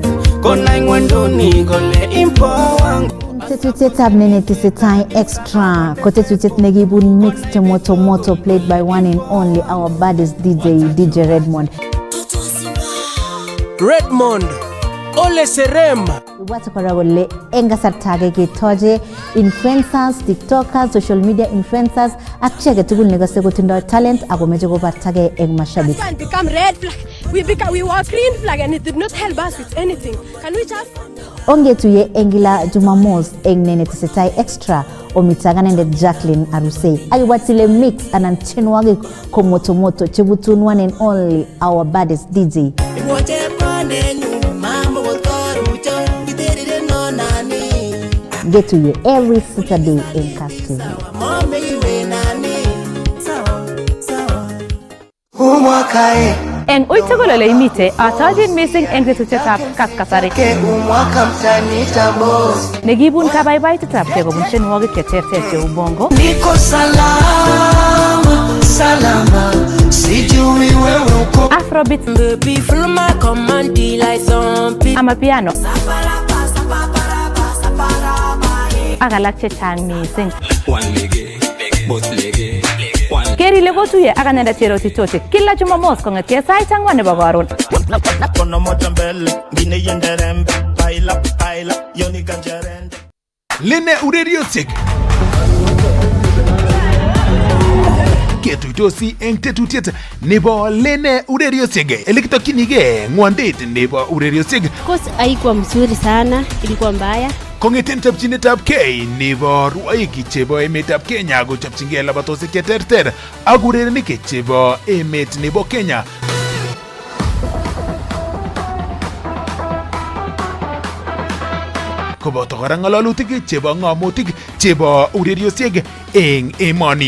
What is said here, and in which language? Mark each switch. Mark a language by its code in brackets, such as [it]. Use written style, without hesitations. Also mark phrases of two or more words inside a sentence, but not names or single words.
[kln] Kona ingwenduni gole impo wangu. Tetutietab nenetesetai extra. Kotetutiet negibun mixed moto [en] played by one and only our baddest DJ Redmond. [kln] Ole Serem. Watu karawole engasartage ketoje influencers, tiktokers, [en] social media influencers [kln] akchege tugul negase kotindo talent akomeje kobartage eng mashabiki. [en] Become red flag. We were green flag and it did not help us with anything. Can we just... [kln] Ongetuye engila Jumamos eng nene tesetai extra omitaganende Jacqueline Aruse. Aiwatile mix anan chenwage komotomoto chebutun [en] one and only our baddest DJ. Get to you every Saturday in Kass Tv. [kln] En uitugulole imite atajin missing en tetutyetab kaskasari. Negibun kabaibaitetab kobun tienwogik cheterter cheu bongo. [sw] Niko salama, salama, sijui wewe uko. [en] Afrobeat, baby feel my command like zombie. Amapiano. [kln] Ak alak chechang missing. Keri lego tuye ak anenda cheroti tote kila Jumamos kong'etie sait 4 nebo karon. Lene ureriosek ketuitosi eng tetutiet nebo Lene ureriosek elekitokyinige ng'wondet nebo ureriosek. [sw] Course haikuwa mzuri sana, ilikuwa mbaya. [kln] Kong'eten chopchinetab kei nebo rwoik chebo emetab Kenya kochopchingei labatosiek cheterter ak urerenik chebo emet nebo Kenya. Koboto kora ng'alalutik chebo ng'amotik chebo ureriosiek eng emoni.